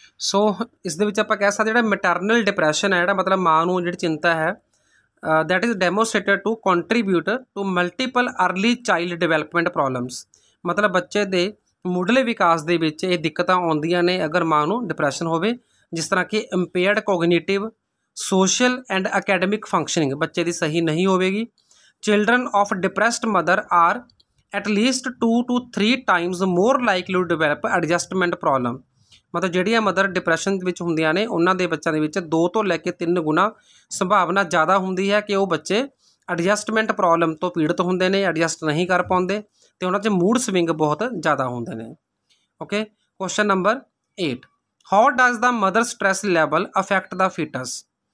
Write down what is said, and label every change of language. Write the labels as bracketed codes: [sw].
[pa] ਸੋ ਇਸ ਦੇ ਵਿੱਚ ਆਪਾਂ ਕਹਿ ਸਕਦੇ ਜਿਹੜਾ ਮੈਟਰਨਲ ਡਿਪਰੈਸ਼ਨ ਹੈ, ਜਿਹੜਾ ਮਤਲਬ ਮਾਂ ਨੂੰ ਜਿਹੜੀ ਚਿੰਤਾ ਹੈ, [en] that is demonstrated to contribute to multiple early child development problems। [pa] ਮਤਲਬ ਬੱਚੇ ਦੇ ਮੁੱਢਲੇ ਵਿਕਾਸ ਦੇ ਵਿੱਚ ਇਹ ਦਿੱਕਤਾਂ ਆਉਂਦੀਆਂ ਨੇ ਅਗਰ ਮਾਂ ਨੂੰ ਡਿਪਰੈਸ਼ਨ ਹੋਵੇ, ਜਿਸ ਤਰ੍ਹਾਂ ਕਿ [en] impaired cognitive, social and academic functioning [pa] ਬੱਚੇ ਦੀ ਸਹੀ ਨਹੀਂ ਹੋਵੇਗੀ। [en] Children of depressed mother are at least 2 to 3 times more likely to develop adjustment problem। [pa] ਮਤਲਬ ਜਿਹੜੀਆਂ ਮਦਰ ਡਿਪਰੈਸ਼ਨ ਦੇ ਵਿੱਚ ਹੁੰਦੀਆਂ ਨੇ ਉਹਨਾਂ ਦੇ ਬੱਚਿਆਂ ਦੇ ਵਿੱਚ 2 ਤੋਂ ਲੈ ਕੇ 3 ਗੁਣਾ ਸੰਭਾਵਨਾ ਜ਼ਿਆਦਾ ਹੁੰਦੀ ਹੈ ਕਿ ਉਹ ਬੱਚੇ ਐਡਜਸਟਮੈਂਟ ਪ੍ਰੋਬਲਮ ਤੋਂ ਪੀੜਤ ਹੁੰਦੇ ਨੇ, ਐਡਜਸਟ ਨਹੀਂ ਕਰ ਪਾਉਂਦੇ, ਅਤੇ ਉਹਨਾਂ 'ਚ ਮੂਡ ਸਵਿੰਗ ਬਹੁਤ ਜ਼ਿਆਦਾ ਹੁੰਦੇ ਨੇ। [en] Okay, question number 8, how does the mother stress level affect the foetus.